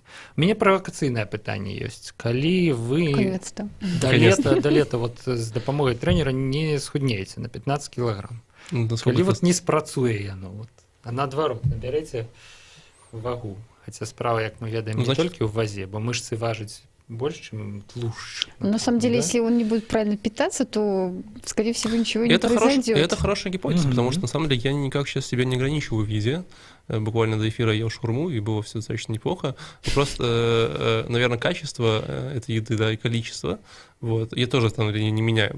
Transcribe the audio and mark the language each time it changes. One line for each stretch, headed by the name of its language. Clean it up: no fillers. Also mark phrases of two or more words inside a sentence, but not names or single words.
Belarusian: У мяне правакацыйнае пытанне ёсць. Калі вы да лета вот з дапамогай трэнера не схуднееце на 15 кілаграм, калі вот не спрацуе яно, вот, а наадварот набярэце вагу, хаця справа, як мы ведаем, не толькі ў вазе, бо мышцы важаць
Russian: больше, чем
Belarusian: тлушь.
Russian: На самом деле, да? Если он не будет правильно питаться, то, скорее всего, ничего не произойдет. Это хорошая гипотеза, потому что, на самом деле, я никак сейчас себя не ограничиваю в еде. Буквально до эфира ел шаурму, и было все достаточно неплохо. Просто, наверное, качество этой еды, да, и количество, вот, я тоже там не меняю.